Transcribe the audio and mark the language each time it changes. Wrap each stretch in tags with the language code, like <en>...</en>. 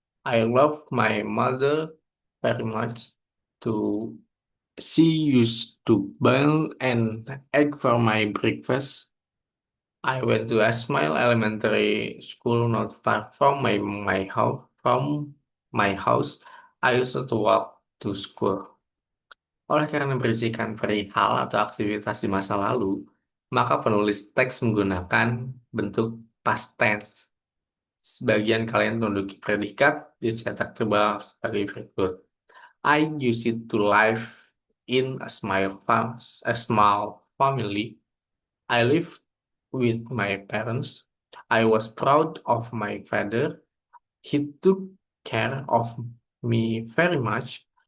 <en>I love my mother very much. To She used to boil an egg for my breakfast. I went to a Smile Elementary School not far from my house. I used to walk to school.</en> <id>Oleh karena berisikan perihal atau aktivitas di masa lalu, maka penulis teks menggunakan bentuk past tense. Sebagian kalian menduduki predikat dicetak tebal sebagai berikut.</id> <en>I used to live in a small family. I live with my parents. I was proud of my father. He took care of me very much.</en>